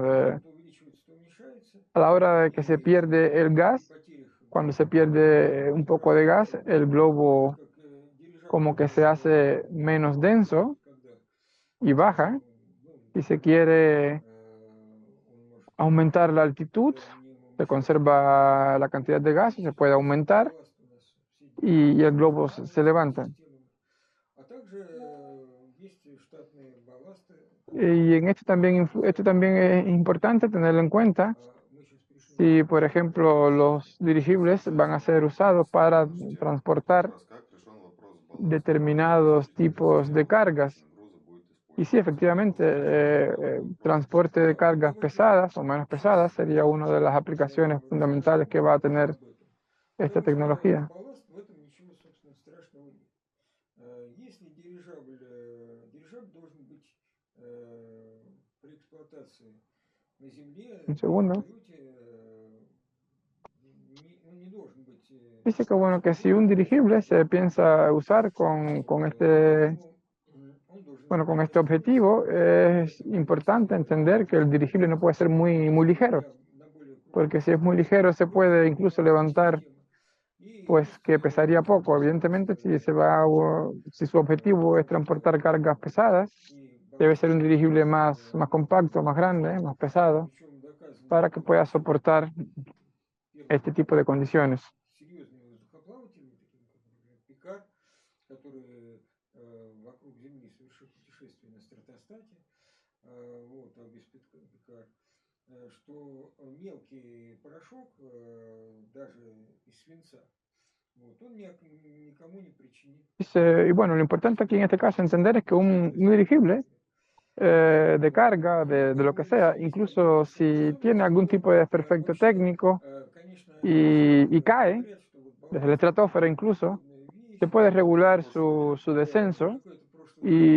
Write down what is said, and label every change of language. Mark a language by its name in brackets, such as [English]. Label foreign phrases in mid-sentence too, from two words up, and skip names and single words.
[Russian] то увеличивается, то уменьшается, [Spanish] a la hora de que se [Russian] и [Spanish] pierde el [Russian] при [Spanish] gas, [Russian] потерях [Spanish] cuando se pierde un poco de gas, el globo [Russian] как дирижабль [Spanish] como que se hace menos denso [Russian] когда [Spanish] y baja. [Russian] ну, [Spanish] Si se quiere [Russian] он может [Spanish] aumentar la altitud, se conserva la cantidad de gas, se puede aumentar [Russian] балласт у нас все [Spanish] y el globo se levanta. [Russian] А также есть штатные балласты. [Spanish] Y en esto también es importante tenerlo en cuenta. [Russian] Мы сейчас пришли [Spanish] Si, por ejemplo, los dirigibles van a ser usados para transportar [Russian] Как раз как решен вопрос с балластом. [Spanish] determinados tipos de cargas. [Russian] Груза будет [Spanish] Y sí, [Russian] использоваться. [Spanish] efectivamente, transporte de cargas pesadas o menos pesadas sería una de las aplicaciones fundamentales que va a tener esta tecnología. [Russian] Балласт, в этом ничего, собственно, страшного нет. Если дирижабль должен быть при эксплуатации на Земле, [Spanish] Un [Russian] на [Spanish] segundo. [Russian] полете, он не должен быть... [Spanish] Dice que bueno, que si un dirigible se piensa usar con este, bueno, con este objetivo, es importante entender que el dirigible no puede ser muy ligero, porque si es muy ligero se puede incluso levantar, pues que pesaría poco. Evidentemente, si su objetivo es transportar cargas pesadas, debe ser un dirigible más compacto, más grande, más pesado, para que pueda soportar este tipo de condiciones. [Russian] Серьезные воздухоплаватели, такие как, например, Пикар, который вокруг Земли совершил путешествие на стратостате, вот, Аугуст Пикар, что мелкий порошок, даже из свинца, вот, он никому не причинит. [Spanish] Y bueno, lo importante aquí en este caso entender es que un dirigible de carga, de lo que sea, incluso si tiene algún tipo de desperfecto técnico y cae, desde la estratosfera incluso, se puede regular su descenso y